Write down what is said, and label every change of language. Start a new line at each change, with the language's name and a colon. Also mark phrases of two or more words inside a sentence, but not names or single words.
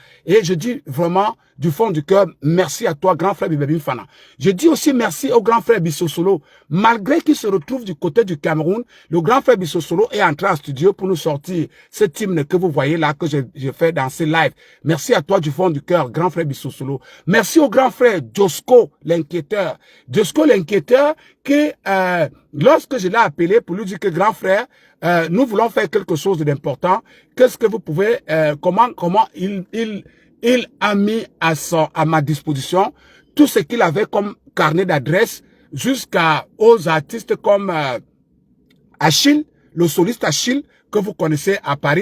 French: Et je dis vraiment, du fond du cœur, merci à toi, grand frère Biberine Fana. Je dis aussi merci au grand frère Bissosolo. Malgré qu'il se retrouve du côté du Cameroun, le grand frère Bissosolo est entré en studio pour nous sortir ce hymne que vous voyez là, que je fais dans ces lives. Merci à toi du fond du cœur, grand frère Bissosolo. Merci au grand frère Josco, l'inquiéteur. Josco, l'inquiéteur, qui, lorsque je l'ai appelé pour lui dire que grand frère, nous voulons faire quelque chose d'important, qu'est-ce que vous pouvez, comment il a mis à ma disposition tout ce qu'il avait comme carnet d'adresse jusqu'aux artistes comme Achille, le soliste Achille que vous connaissez à Paris.